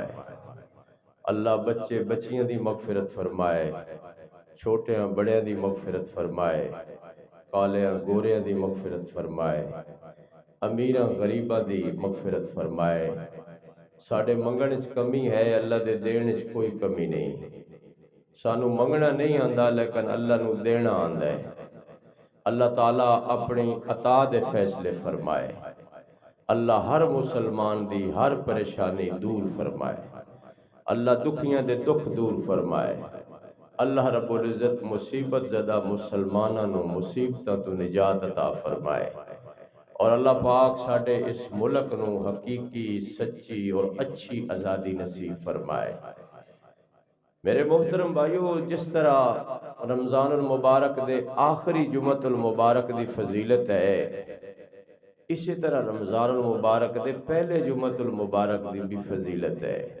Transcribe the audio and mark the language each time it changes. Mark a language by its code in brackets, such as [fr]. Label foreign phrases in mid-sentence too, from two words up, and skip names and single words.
[pa] اللہ بچے بچیاں دی مغفرت فرمائے، چھوٹیاں بڑیاں دی مغفرت فرمائے، کالیاں گوریاں دی مغفرت فرمائے، امیراں غریباں دی مغفرت فرمائے۔ ساڑے منگن اچ کمی ہے، اللہ دے دین اچ کوئی کمی نہیں۔ سانو منگنا نہیں آندا لیکن اللہ نو دینا آندا ہے۔ اللہ تعالیٰ اپنی عطا دے فیصلے فرمائے۔ اللہ ہر مسلمان دی ہر پریشانی دور فرمائے۔ اللہ دکھیاں دے دکھ دور فرمائے۔ اللہ رب العزت مصیبت زدہ مسلماناں نو مصیبتاں تو نجات عطا فرمائے، اور اللہ پاک ساڑے اس ملک نو حقیقی، سچی اور اچھی آزادی نصیب فرمائے۔ میرے محترم بھائیو، جس طرح رمضان المبارک دے آخری جمعۃ المبارک دی فضیلت ہے، اسی طرح رمضان المبارک دے پہلے جمعۃ المبارک دی بھی فضیلت ہے۔